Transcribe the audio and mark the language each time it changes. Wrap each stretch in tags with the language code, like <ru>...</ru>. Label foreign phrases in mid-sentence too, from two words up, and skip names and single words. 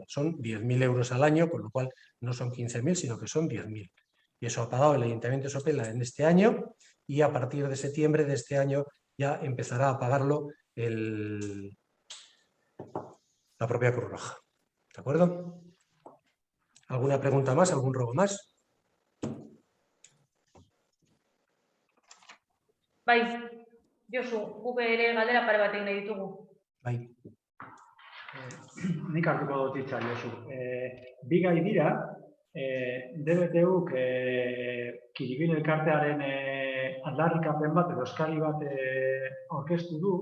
<es>Son 10.000 euros al año, con lo cual no son 15.000, sino que son 10.000. Y eso ha pagado el Ayuntamiento de Sopela en este año, y a partir de septiembre de este año ya empezará a pagarlo la propia Cruz Roja. ¿De acuerdo? ¿Alguna pregunta más? ¿Algún rogo más?</es> <eu>Bai, Josu, guk ere galdera pare bat egin nahi ditugu. Bai. Nik hartuko dut hitza, Josu. Bi gai dira, DBTUk Kiribil elkartearen aldarrikapen bat edo eskari bat aurkeztu du.</eu>